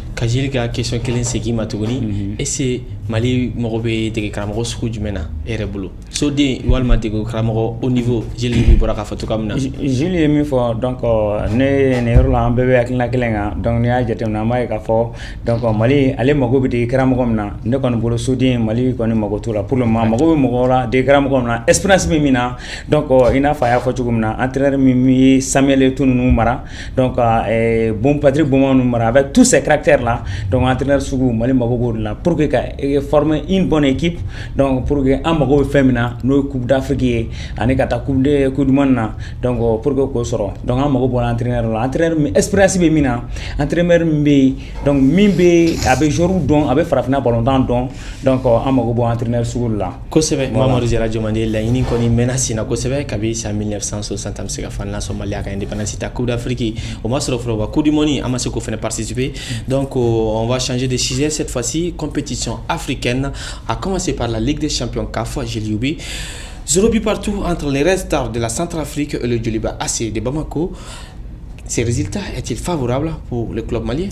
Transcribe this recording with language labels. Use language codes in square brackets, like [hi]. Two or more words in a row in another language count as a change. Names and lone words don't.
[bm] Ka jeli ka question kelen segin ma tuguni est-ce Mali mɔgɔ bɛ dege karamɔgɔ sugu jumɛn na e yɛrɛ bolo soden walima dege karamɔgɔ [fr] au niveau [bm] jeli bi bɔra k'a fɔ cogoya min na. Jeli ye min fɔ donc ne nin yɔrɔ la an bɛɛ bɛ hakilina kelen kan donc n'i y'a jateminɛ an b'a ye k'a fɔ donc Mali ale mago bɛ dege karamɔgɔ min na ne kɔni bolo soden Mali kɔni mago t'o la [fr] pour le moment [bm] mago bɛ mɔgɔ la dege karamɔgɔ min na expérience bɛ min na donc i n'a fɔ a y'a fɔ cogo min na entraîneur min ye Samuel Eto'o ninnu mara [fr] donc bon [bm] Patrick Boma ninnu mara [fr] avec tous ces caractères là donc [bm] entraîneur sugu Mali mago b'o de la [fr] pour que [bm] ka [fr] former une bonne équipe donc pour que [bm] an mago bɛ fɛn min na n'o ye Coupe d'Afrique ye ani ka taa Coupe du Monde na [fr] donc pour que [bm] k'o sɔrɔ donc an mago bɔra entraîneur la entraîneur min expérience bɛ min na entraîneur min bɛ yen donc min bɛ a bɛ joueur dɔn a bɛ farafinna ballontan dɔn donc an mago bɔ entraîneur sugu la. Kosɛbɛ Mamadu Jara Jomande laɲini kɔni mɛnna sen na kosɛbɛ kabi san 1960 an bɛ se ka fɔ na Somalia ka indépendance ta Coupe d'Afrique o ma sɔrɔ fɔlɔ wa Coupe du Monde an ma se k'o fana [fr] participer donc on va changer de sujet cette fois-ci compétition africaine à commencer par la Ligue des Champions CAF Jelioubi. 0 but partout entre les Red Stars de la Centrafrique et le Djoliba AC de Bamako. Ces résultats est-il favorable pour le club malien?